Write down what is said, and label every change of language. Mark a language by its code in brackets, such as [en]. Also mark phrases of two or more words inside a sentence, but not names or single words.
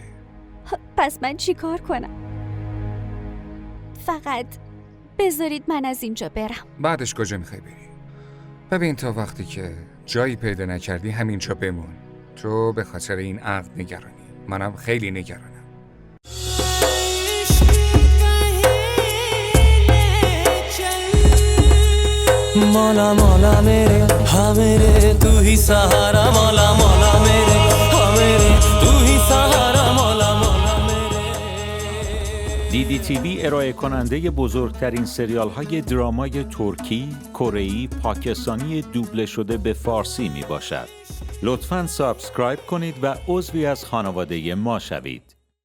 [fa] پس من چی کار کنم؟ فقط بذارید من از اینجا برم. بعدش کجا میخوای بری؟ ببین تا وقتی که جایی پیدا نکردی همینجا بمون. تو به خاطر این عقد نگرانی، منم خیلی نگرانم. [hi] मौला मौला मेरे हाँ मेरे तू ही सहारा मौला मौला मेरे हाँ मेरे तू ही सहारा मौला मौला मेरे. [fa] DDTV ارائه کننده بزرگترین سریال های درامای ترکی، کره‌ای، پاکستانی دوبله شده به فارسی می باشد. لطفاً سابسکرایب کنید و عضوی از خانواده ما شوید.